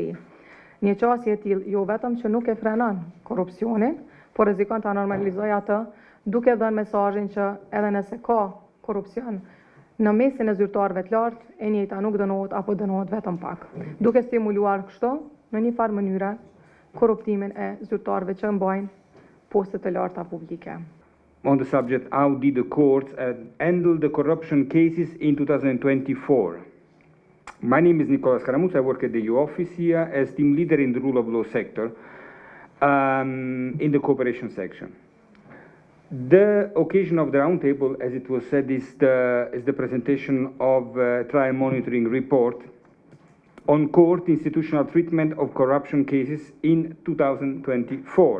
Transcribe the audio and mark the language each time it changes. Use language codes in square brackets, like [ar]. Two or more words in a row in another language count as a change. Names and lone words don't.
[sq] Një qasje e tillë jo vetëm që nuk e frenon korrupsionin, por rrezikon ta normalizojë atë, duke dhënë mesazhin që edhe nëse ka korrupsion në mesin e zyrtarëve të lartë, e njëjta nuk dënohet apo dënohet vetëm pak, duke stimuluar kështu në një farë mënyre korruptimin e zyrtarëve që mbajnë postet e larta publike. [en] On the subject, how did the courts handle the corruption cases in 2024? My name is Nicolas Karamus. I work at the EU office here as team leader in the rule of law sector in the cooperation section. The occasion of the roundtable, as it was said, is the presentation of trial monitoring report on court institutional treatment of corruption cases in 2024.